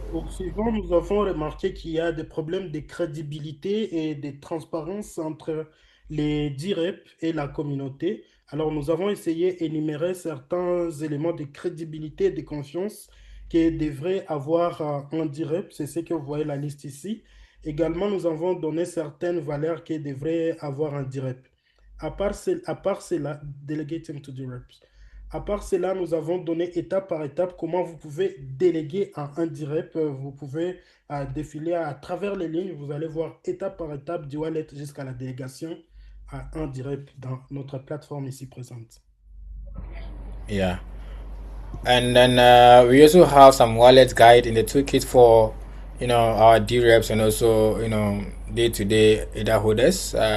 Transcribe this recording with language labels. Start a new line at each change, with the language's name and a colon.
French: Souvent, nous avons remarqué qu'il y a des problèmes de crédibilité et de transparence entre les DRep et la communauté. Alors, nous avons essayé d'énumérer certains éléments de crédibilité et de confiance que devrait avoir un DRep. C'est ce que vous voyez la liste ici. Également, nous avons donné certaines valeurs que devrait avoir un DRep. À part cela,
English: delegating to DReps.
French: À part cela, nous avons donné étape par étape comment vous pouvez déléguer à un DRep. Vous pouvez défiler à travers les lignes. Vous allez voir étape par étape du wallet jusqu'à la délégation à un DRep dans notre plateforme ici présente.
English: Yeah. And then we also have some wallet guide in the toolkit for our DReps and also day-to-day ADA holders.